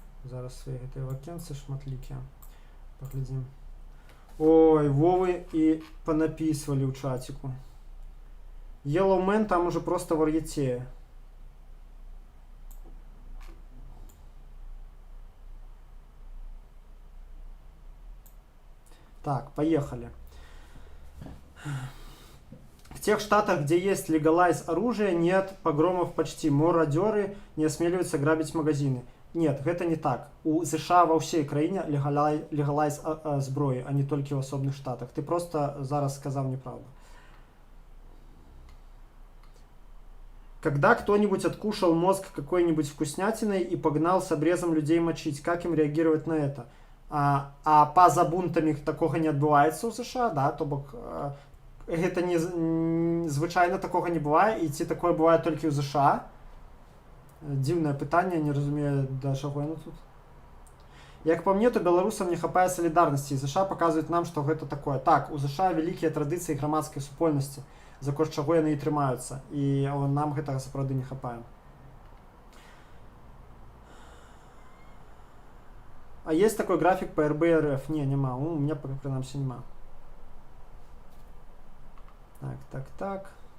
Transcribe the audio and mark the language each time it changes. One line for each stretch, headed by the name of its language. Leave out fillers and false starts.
Belarusian: Зараз свої гэтыя вакенцы шматлікія.
Russian: Поглядим. Ой, Вовы и понаписывали в чатику. Yellowman там уже просто варьете. Так, поехали. В тех штатах, где есть легалайз оружия, нет погромов почти. Мародеры не осмеливаются грабить магазины. Нет, это не так. У США во всей краине легалайз зброї, а не только в особных штатах. Ты просто зараз сказал неправду. Когда кто-нибудь откушал мозг какой-нибудь вкуснятиной и погнал с обрезом людей мочить, как им реагировать на это?
Belarusian: А па-за бунтами такого не адбываецца ў США, да, то бок гэта не звычайна такога не бывае, і ці такое бывае толькі ў США. Дзіўнае пытанне, не разумею, да чаго яно тут. Як по мне, то беларусам не хапае салідарнасці, і США паказваюць нам, што гэта такое. Так, у США вялікія традыцыі грамадскай супольнасці, за кошт чаго яны і трымаюцца, і нам гэтага сапраўды не хапае.
Russian: А есть такой график по РБ-РФ? Не, нема. У меня пока принамсі нема. Так.